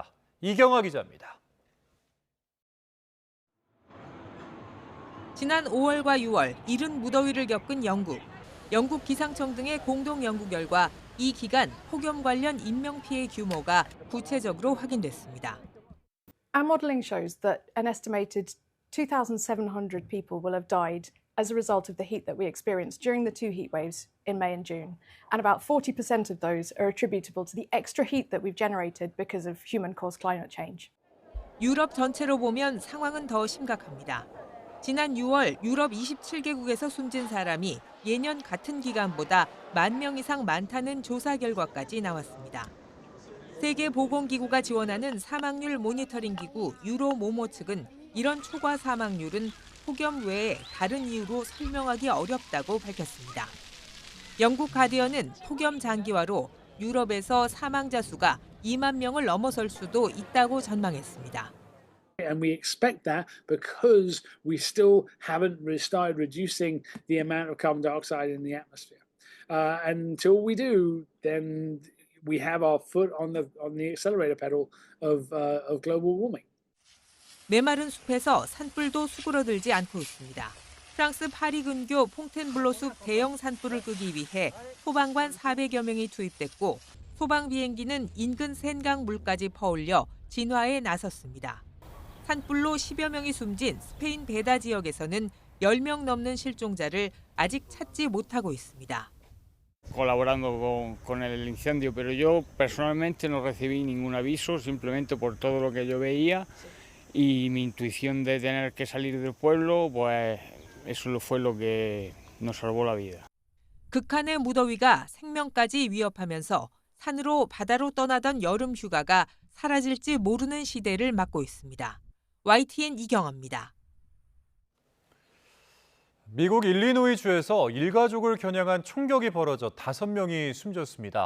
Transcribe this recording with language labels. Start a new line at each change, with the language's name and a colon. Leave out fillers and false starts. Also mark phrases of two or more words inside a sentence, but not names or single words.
Korean: 이경아 기자입니다. 지난 5월과 6월 이른 무더위를 겪은 영국. 영국 기상청 등의 공동 연구 결과 이 기간 폭염 관련 인명피해 규모가 구체적으로 확인됐습니다.
English: Our modelling shows that an estimated 2,700 people will have died as a result of the heat that we experienced during the two heat waves in May and June. And about 40% of those are attributable to the extra heat that we've generated because of human-caused climate change.
Korean: 유럽 전체로 보면 상황은 더 심각합니다. 지난 6월 유럽 27개국에서 숨진 사람이 예년 같은 기간보다 10,000명 이상 많다는 조사 결과까지 나왔습니다. 세계보건기구가 지원하는 사망률 모니터링 기구 유로모모 측은 이런 초과 사망률은 폭염 외에 다른 이유로 설명하기 어렵다고 밝혔습니다. 영국 가디언은 폭염 장기화로 유럽에서 사망자 수가 2만 명을 넘어설 수도 있다고 전망했습니다.
English: And we expect that because we still haven't started reducing the amount of carbon dioxide in the atmosphere. And until we do, then we have our foot on the accelerator pedal of global warming.
Korean: 메마른 숲에서 산불도 수그러들지 않고 있습니다. 프랑스 파리 근교 퐁텐블로 숲 대형 산불을 끄기 위해 소방관 400여 명이 투입됐고 소방 비행기는 인근 센강 물까지 퍼올려 진화에 나섰습니다. 산불로 10여 명이 숨진 스페인 베다 지역에서는 10명 넘는 실종자를 아직 찾지 못하고 있습니다.
Spanish: Colaborando con el incendio, pero yo personalmente no recibí ningún aviso, simplemente por todo lo que yo veía y mi intuición de tener que salir del pueblo, pues eso fue lo que nos salvó la vida.
Korean: 극한의 무더위가 생명까지 위협하면서 산으로 바다로 떠나던 여름 휴가가 사라질지 모르는 시대를 맞고 있습니다. YTN 이경아입니다. 미국 일리노이주에서 일가족을 겨냥한 총격이 벌어져 5명이 숨졌습니다.